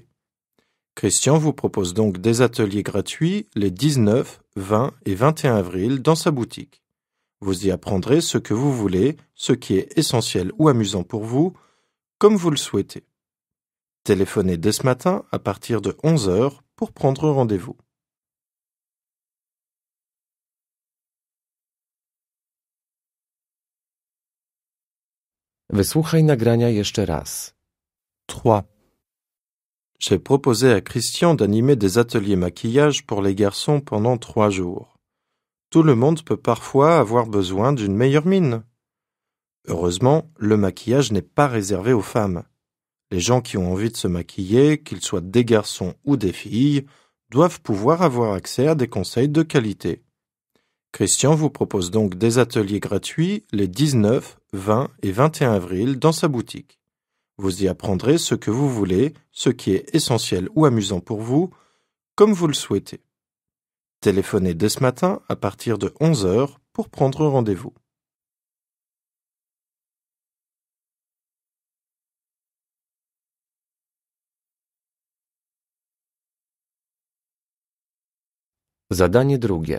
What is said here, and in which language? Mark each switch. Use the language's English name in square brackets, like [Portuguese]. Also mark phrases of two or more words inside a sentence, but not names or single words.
[French] Christian vous propose donc des ateliers gratuits les 19, 20 et 21 avril dans sa boutique. Vous y apprendrez ce que vous voulez, ce qui est essentiel ou amusant pour vous, comme vous le souhaitez. Téléphonez dès ce matin à partir de 11 heures pour prendre rendez-vous. [Polish] Wysłuchaj nagrania jeszcze raz. 3. [French] J'ai proposé à Christian d'animer des ateliers maquillage pour les garçons pendant 3 jours. Tout le monde peut parfois avoir besoin d'une meilleure mine. Heureusement, le maquillage n'est pas réservé aux femmes. Les gens qui ont envie de se maquiller, qu'ils soient des garçons ou des filles, doivent pouvoir avoir accès à des conseils de qualité. Christian vous propose donc des ateliers gratuits les 19, 20 et 21 avril dans sa boutique. Vous y apprendrez ce que vous voulez, ce qui est essentiel ou amusant pour vous, comme vous le souhaitez. Téléphonez dès ce matin à partir de 11 heures pour prendre rendez-vous. [Polish] Zadanie drugie.